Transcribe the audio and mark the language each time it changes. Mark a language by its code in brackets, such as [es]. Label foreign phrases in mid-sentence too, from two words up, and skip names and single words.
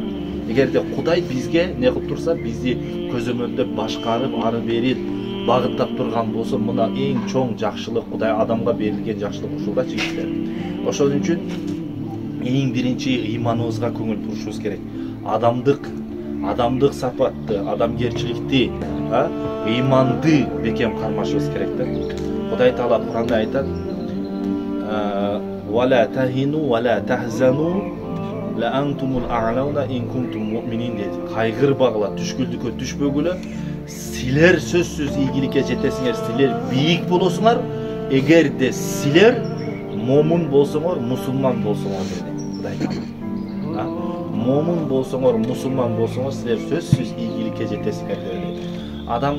[ky] Эгерде Кудай бизге не кылып турса, бизди көзөмөлдөп, башкарып, ары бери багыттап турган болсо, мына эң чоң жакшылык, Кудай адамга берилген жакшылык ушул да жигиттер. Ошон үчүн эң биринчи ыйманыбызга көңүл бурушубуз керек. Адамдык сапатты, адамгерчиликти, ыйманды бекем кармашыбыз керек да. Кудай Таала Куранда айтат: [ar] "ولا تهنوا ولا تحزنوا وأنتم الأعلون إن كنتم مؤمنين" дейт. [ky] Кайгырбагыла, түшкүлдүккө түшпөгүлө, силер сөзсүз ийгиликке жетесиңер, силер бийик болосуңар, эгерде силер момун болсоңор, мусулман болсоңор деди Кудай Таала. Момун болсоңор, мусулман болсоңор, силер сөзсүз ийгиликке жетесиңер деди.